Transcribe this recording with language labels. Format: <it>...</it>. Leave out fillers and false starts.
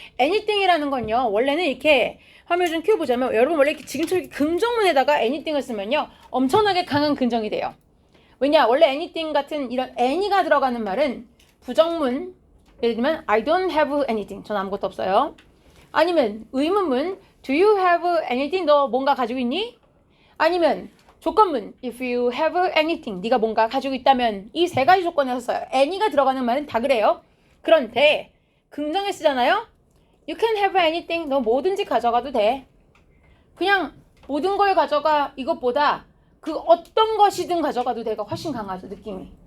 <ko>anything이라는 건요. 원래는 이렇게 화면 좀 키워보자면 여러분 원래 지금처럼 이렇게 긍정문에다가 anything을 쓰면요. 엄청나게 강한 긍정이 돼요. 왜냐? 원래 anything 같은 이런 any가 들어가는 말은 부정문 예를 들면</ko> <en>I don't have anything.</en> <ko>전 아무것도 없어요. 아니면 의문문</ko> <en>Do you have anything?</en> <ko>너 뭔가 가지고 있니? 아니면 조건문</ko> <en>If you have anything.</en> <ko>네가 뭔가 가지고 있다면 이 세 가지 조건에서 써요. any가 들어가는 말은 다 그래요. 그런데 긍정에 쓰잖아요.</ko> <en>You can have anything.</en> <ko>너 뭐든지 가져가도 돼. 그냥 모든 걸 가져가 이것보다 그 어떤 것이든 가져가도 돼가 훨씬 강하죠. 느낌이.</ko>